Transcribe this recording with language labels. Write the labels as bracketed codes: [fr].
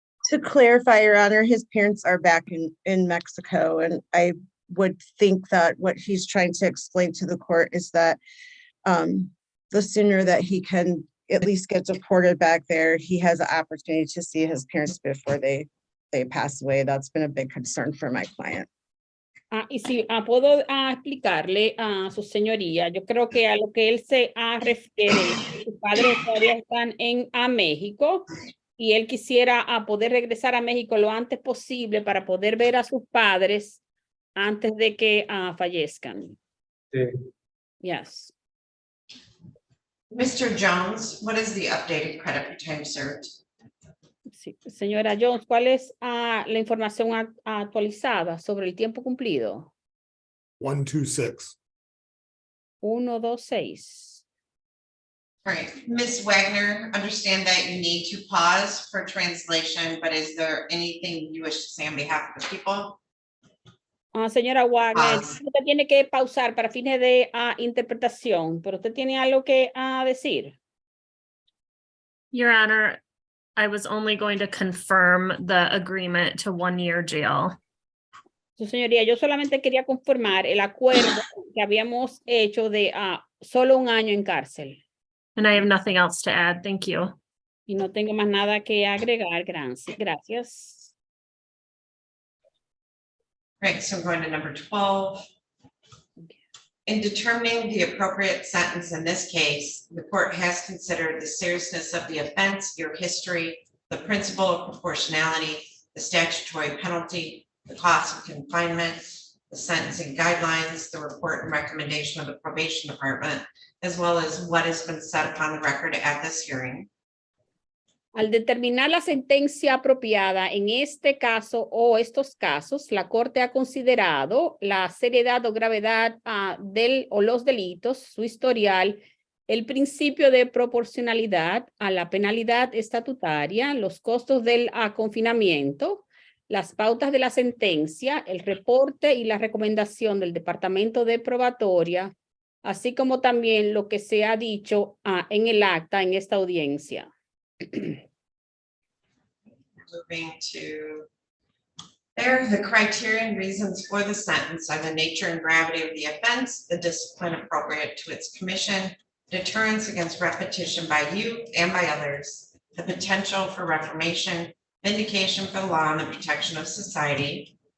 [en] To clarify, Your Honor, his parents are back in Mexico, and I would think that what he's trying to explain to the court is that the sooner that he can at least get deported back there, he has an opportunity to see his parents before they pass away. That's been a big concern for my client. [es] Y si puedo explicarle a su señoría, yo creo que a lo que él se refiere, sus padres todavía están en México y él quisiera poder regresar a México lo antes posible para poder ver a sus padres antes de que fallezcan. Sí. [en] Yes. Mr. Jones, what is the updated credit for time served? [es] Sí. Señora Jones, ¿cuál es la información actualizada sobre el tiempo cumplido? [en] 126. [es] 126. [en] All right, Ms. Wagner, understand that you need to pause for translation, but is there anything you wish to say on behalf of the people? [es] Señora Wagner, usted tiene que pausar para fines de interpretación, pero usted tiene algo que decir. [en] Your Honor, I was only going to confirm the agreement to 1 year jail. [es] Su señoría, yo solamente quería confirmar el acuerdo que habíamos hecho de solo 1 año en cárcel. [en] And I have nothing else to add. Thank you. [es] Y no tengo más nada que agregar. Gracias. [en] Right, so I'm going to number 12. In determining the appropriate sentence in this case, the court has considered the seriousness of the offense, your history, the principle of proportionality, the statutory penalty, the cost of confinement, the sentencing guidelines, the report and recommendation of the probation department, as well as what has been said upon the record at this hearing. [es] Al determinar la sentencia apropiada en este caso o estos casos, la Corte ha considerado la seriedad o gravedad los delitos, su historial, el principio de proporcionalidad a la penalidad estatutaria, los costos del confinamiento, las pautas de la sentencia, el reporte y la recomendación del Departamento de Probatoria, así como también lo que se ha dicho en el acta en esta audiencia. [en] Moving to there, the criteria and reasons for the sentence are the nature and gravity of the offense, the discipline appropriate to its commission, deterrence against repetition by you and by others, the potential for reformation, vindication for the law and the protection of society.